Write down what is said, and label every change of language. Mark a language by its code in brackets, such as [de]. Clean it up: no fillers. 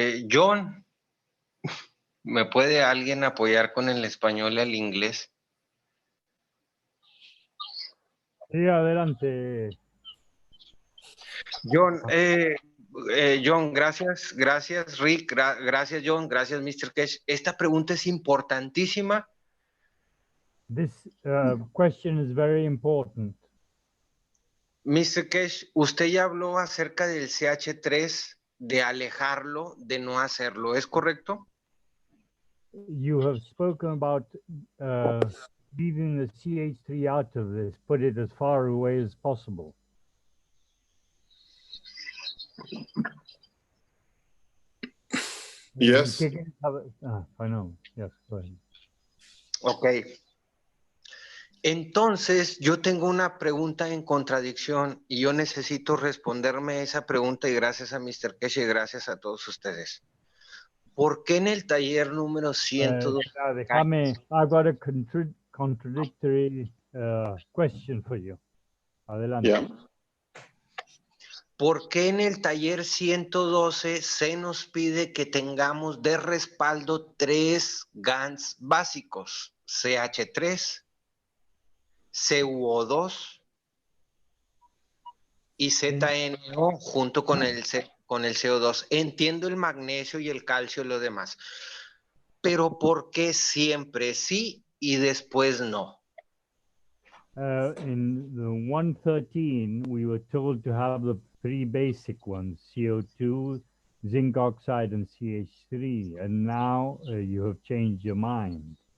[es] John, ¿me puede alguien apoyar con el español y el inglés? Sí, adelante. John, John, gracias, Rick, gracias, John, gracias, Mr. Keshe. Esta pregunta es importantísima. [en] This question is very important. Mr. [es] Keshe, usted ya habló acerca del CH3, de alejarlo, de no hacerlo, ¿es correcto? [en] You have spoken about leaving the CH3 out of this, put it as far away as possible. Yes. I know. Yes, go ahead. Ok. [es] Entonces, yo tengo una pregunta en contradicción y yo necesito responderme esa pregunta y gracias a Mr. Keshe y gracias a todos ustedes. ¿Por qué en el taller número 102? Déjame, [en] I've got a contradictory question for you. [es] Adelante. [en] Yeah. [es] ¿Por qué en el taller 112 se nos pide que tengamos de respaldo 3 Gans básicos? CH3, CuO2 y ZNO junto con el CO2. Entiendo el magnesio y el calcio y lo demás. Pero ¿por qué siempre sí y después no? [en] In the 113, we were told to have the 3 basic ones, CO2, zinc oxide, and CH3. And now you have changed your mind.